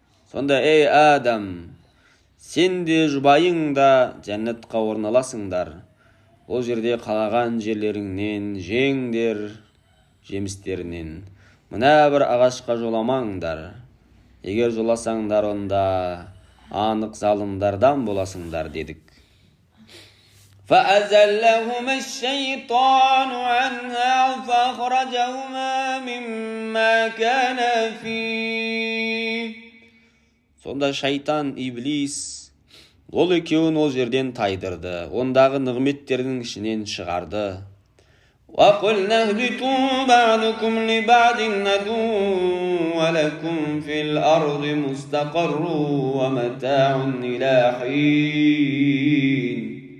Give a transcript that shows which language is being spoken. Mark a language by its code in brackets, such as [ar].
[kk] Сонда, ей Адам, сен де жұбайың да жәннатқа орналасыңдар. Ол жерде қалаған жерлеріңнен жеңдер, жемістерінен. Мына бір ағашқа жоламаңдар. Егер жоласаңдар, онда анық залымдардан боласыңдар дедік. [ar] فأزلهما الشيطان عنها فأخرجهما مما كان فيه. [kk] Сонда шайтан, иблис, ол екеуін ол жерден тайдырды, ондағы нығметтердің ішінен шығарды. [ar] وَقُلْنَا اهْبِطُوا بَعْضُكُمْ لِبَعْضٍ عَدُوٌّ وَلَكُمْ فِي الْأَرْضِ مُسْتَقَرٌّ وَمَتَاعٌ إِلَى حِينٍ.